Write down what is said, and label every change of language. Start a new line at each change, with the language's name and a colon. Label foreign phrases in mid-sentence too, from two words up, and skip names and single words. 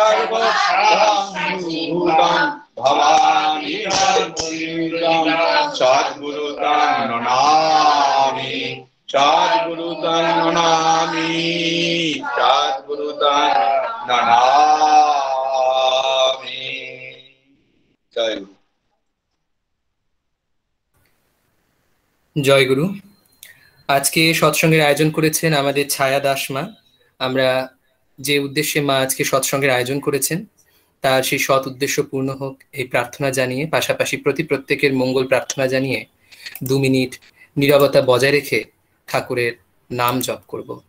Sanskrit: सर्वभूतं भवानि सद्गुरुतं नमामि सद्गुरुतं नमामि सद्गुरुतं नमामि जय गुरु
Bangla: জয় গুরু। আজকে সৎসঙ্গের আয়োজন করেছেন আমাদের ছায়া দাস মা। আমরা যে উদ্দেশ্যে মা আজকে সৎসঙ্গের আয়োজন করেছেন তার সেই সৎ উদ্দেশ্য পূর্ণ হোক এই প্রার্থনা জানিয়ে, পাশাপাশি প্রত্যেকের মঙ্গল প্রার্থনা জানিয়ে 2 মিনিট নীরবতা বজায় রেখে ঠাকুরের নাম জপ করব।